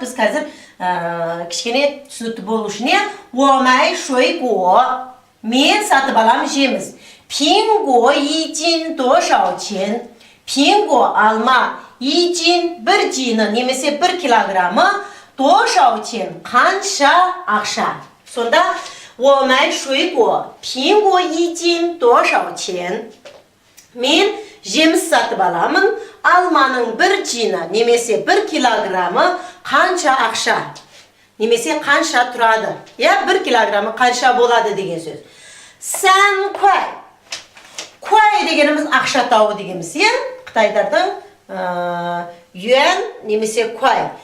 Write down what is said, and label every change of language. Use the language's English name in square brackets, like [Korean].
[Kazakh] Біз қазір кішкене түсінікті болу үшін [Chinese] 我买水果 [Kazakh] мен сатып алам жеміс. [Chinese] 苹果一斤多少钱? 苹果 [Kazakh] алма [Chinese] 一斤 [Kazakh] бір жиыны немесе 1 килограммы [Chinese] 多少钱 [Kazakh] қанша ақша. Сонда [Chinese] 我买水果 苹果一斤多少钱? [Kazakh] Мен жеміс сатып аламын, алманың 1 жиыны немесе 1 килограммы қанша ақша? Немесе қанша тұрады? 1 килограммы қанша болады деген сөз. [Chinese] 3 kuai. [Kazakh] Kuai дегеніміз ақша тауы дегеніміз. Қытайдардың юан немесе kuai.